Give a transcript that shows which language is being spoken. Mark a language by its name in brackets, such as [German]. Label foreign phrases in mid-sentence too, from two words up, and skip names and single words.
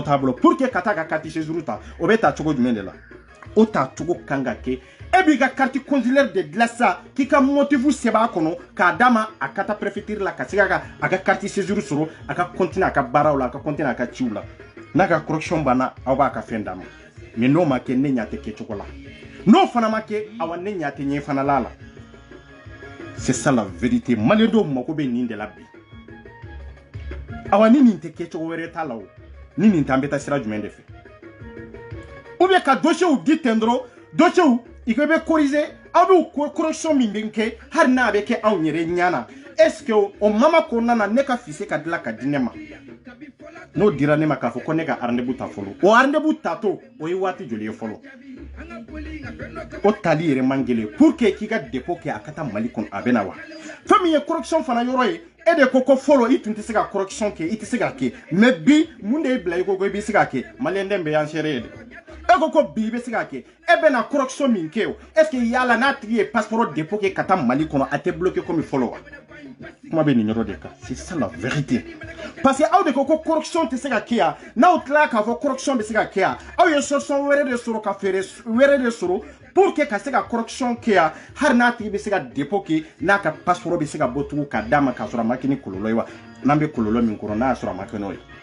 [Bambara] t'a bolo [French] pour que [Bambara] ka taa ka [French] carte séjour [Bambara] ta o bɛ ta cogo jumɛn de la o ta cogo kan ka kɛ e b'i ka [French] carte consulaire [Bambara] de dilan sa k'i ka motif sɛbɛn a kɔnɔ k'a d'a ma a ka taa préfecture la ka se a ka [French] carte séjour [Bambara] sɔrɔ a ka continuer a ka baaraw la a ka continuer a ka ciw la n'a ka correction banna aw b'a ka fɛn d'a ma mais n'o ma kɛ ne ɲa tɛ kɛcogo la n'o fana ma kɛ awa ne ɲa tɛ ɲɛ fana la [French] c'est ça la vérité [Bambara] maliyɛn dɔw mako bɛ nin de la bi awa ni nin tɛ kɛcogo wɛrɛ t'a la o ni nin tɛ an bɛ taa sira jumɛn de fɛ [French] ou bien [Bambara] ka dossier di ten dɔrɔn dossier i ko bɛ corriger aw bɛ correction min bɛ kɛ hali n'a bɛ kɛ anw yɛrɛ ɲana [French] est-ce que [Bambara] o mama kɔnɔna na ne ka fichier ka dilan ka di ne ma n'o dira ne ma k'a fɔ ko ne ka rendez-vous ta fɔlɔ o rendez-vous tato o ye waati joli ye fɔlɔ o tali yɛrɛ man gɛlɛn [French] pour que [Bambara] k'i ka dépôt kɛ a ka taa Mali kɔnɔ a bɛ na wa fɛn min ye correction fana yɔrɔ ye e de ko fɔlɔ i tun tɛ se ka correction kɛ i tɛ se k'a kɛ mais bi mun de y'i bila i ko i bɛ se k'a kɛ maliyɛn den bɛɛ y'an seere ye dɛ e ko bi i bɛ se k'a kɛ e bɛ na correction min kɛ o est-ce que yala n'a tigi ye [French] passeport dépôt [Bambara] kɛ ka taa Mali kɔnɔ a tɛ bloqué comme fɔlɔ wa kuma bɛ nin yɔrɔ de kan [French] c'est ça la vérité parce que [Bambara] aw de ko correction tɛ se ka kɛ yan n'aw tilala k'a fɔ correction bɛ se ka kɛ yan aw ye solution wɛrɛ de sɔrɔ ka fɛɛrɛ wɛrɛ de sɔrɔ [French] pour que [Bambara] ka se ka correction kɛ yan hali n'a tigi bɛ se ka dépôt kɛ n'a ka passeport bɛ se ka bɔ tugun k'a d'a ma k'a sɔrɔ a ma kɛ ni kɔlɔlɔ ye wa n'an bɛ kɔlɔlɔ min kɔrɔ n'a y'a sɔrɔ a ma kɛ n'o ye